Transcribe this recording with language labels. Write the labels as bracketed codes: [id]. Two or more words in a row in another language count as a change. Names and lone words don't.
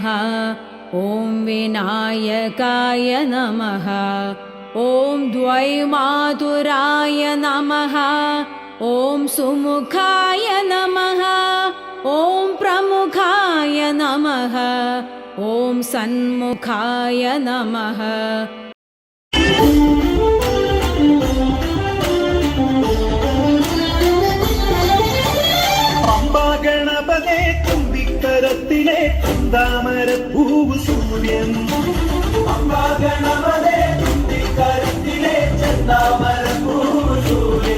[sa] ॐ विनायकाय नमः। ॐ द्वैमातुराय नमः। ॐ सुमुखाय नमः। ॐ प्रमुखाय नमः। ॐ सन्मुखाय नमः। [ml] ഗണപതേ തുമ്പിക്കരത്തിലെ ചെന്താമരപ്പൂവ് സൂര്യൻ. ഗണപതേ തുമ്പിക്കരത്തിലെ ചെന്താമരപ്പൂവ് സൂര്യൻ.